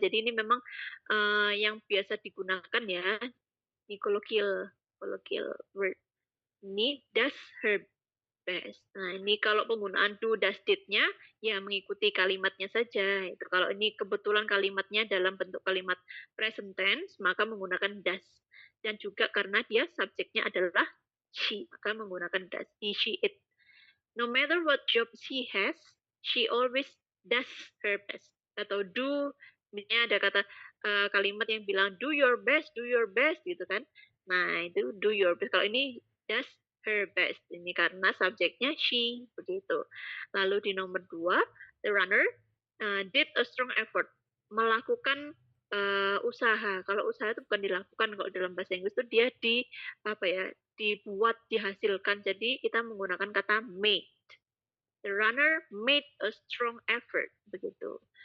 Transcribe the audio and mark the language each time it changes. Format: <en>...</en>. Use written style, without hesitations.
<id>Jadi ini memang yang biasa digunakan ya, di colloquial word. Ini</id> <en>does her best.</en> <id>Nah, ini kalau penggunaan do, does, did-nya ya mengikuti kalimatnya saja. Itu kalau ini kebetulan kalimatnya dalam bentuk kalimat present tense, maka menggunakan does. Dan juga karena dia subjeknya adalah she, maka menggunakan does. He, she, it.</id> <en>No matter what job she has, she always does her best.</en> <id>Atau do, misalnya ada kata kalimat yang bilang do your best gitu kan. Nah, itu</id> <en>do your best.</en> <id>Kalau ini does her best. Ini karena subjeknya she, begitu.</id> <en>Lalu di nomor 2, the runner did a strong effort.</en> <id>Melakukan usaha. Kalau usaha itu bukan dilakukan, kalau dalam bahasa Inggris itu dia dibuat, dihasilkan. Jadi kita menggunakan kata made.</id> <en>The runner made a strong effort, begitu.</en>